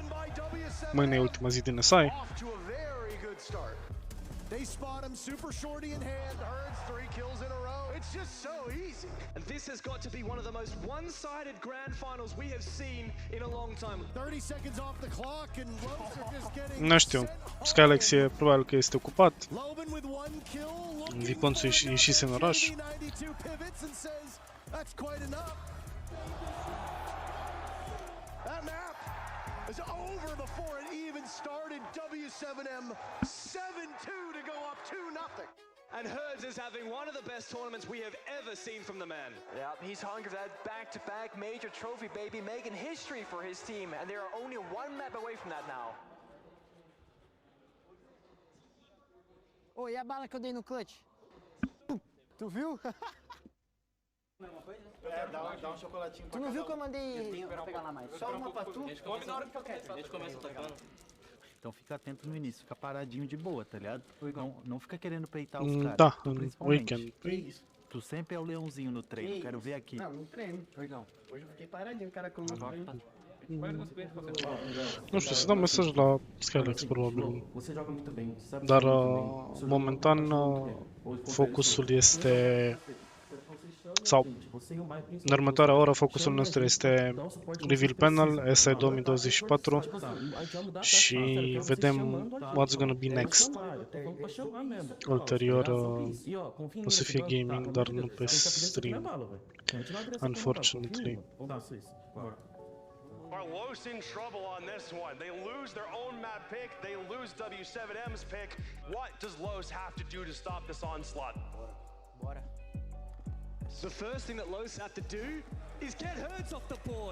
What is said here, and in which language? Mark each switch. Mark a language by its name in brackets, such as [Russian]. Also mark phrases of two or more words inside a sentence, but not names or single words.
[Romanian] Mâine e ultima zi din SI. [English] They spot him, super shorty in hand, Hurts 3 kills in a row. It's just so easy. And this has got to be one of the most one-sided grand finals we have seen in a long time. 30 seconds off the clock and Los are just getting... [Romanian] Nu știu. Skylex e probabil că este ocupat. Viponțu ieșise în oraș. [English] That's quite enough. That map is over before it even started. W7M 7-2 to go up 2-0. And Herds is having one of the best tournaments we have ever seen from the man. Yeah, he's hungry for that back-to-back major trophy, baby, making history for his team, and they are only one map away from that now. [Portuguese] Ô, e a bala que eu dei no clutch? Tu viu? Dá chocolatinho Tu não viu que eu mandei... Vou pegar lá mais. Só uma pra tu. Come na hora que eu quero. A gente começa atacando. Então fica atento no início, fica paradinho de boa, tá ligado? Não fica querendo peitar os caras. [Romanian] Da, Tu, în [Portuguese] principalmente. weekend. Tu sempre é o leãozinho no treino, quero ver aqui. Não treino. Hoje eu fiquei paradinho, cara, com [Romanian] Nu știu, să dau mesaj la Skylex probabil. [Portuguese] Você joga muito bem, sabe? [Romanian] Dar momentan focusul este... Sau în următoarea oră focusul nostru este Reveal Panel, SI 2024 și vedem [English] what's gonna be next. [Romanian] Ulterior o să fie gaming, dar nu pe stream, unfortunately. [English] Are Los in trouble on this one? They lose their own map pick, they lose W7M's pick. What does Los have to do to stop this onslaught? The first thing that Los have to do is get Hertz off the board.